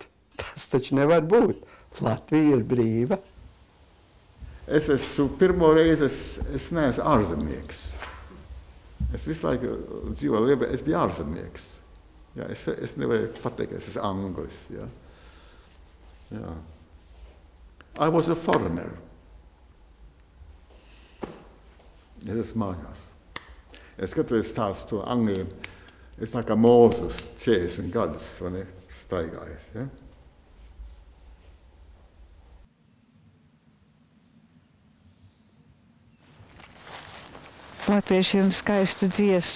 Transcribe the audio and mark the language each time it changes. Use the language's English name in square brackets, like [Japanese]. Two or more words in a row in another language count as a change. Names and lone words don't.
[Latvian] Tas taču nevar būt. Latvija ir brīva. Es esmu pirmo reizi, es neesmu ārzemnieks. Es visu laiku dzīvoju Lietuvā, es biju ārzemnieks. Jā, es nevaru pateikt, ka es esmu anglis. Jā. Jā. [English] I was a foreigner. [Latvian] Es esmu mājās. Es katoties stāstu to Angliju. Es tā kā Mūzus 40 gadus staigājis. Ja? Latviešiem skaistu dziesmu.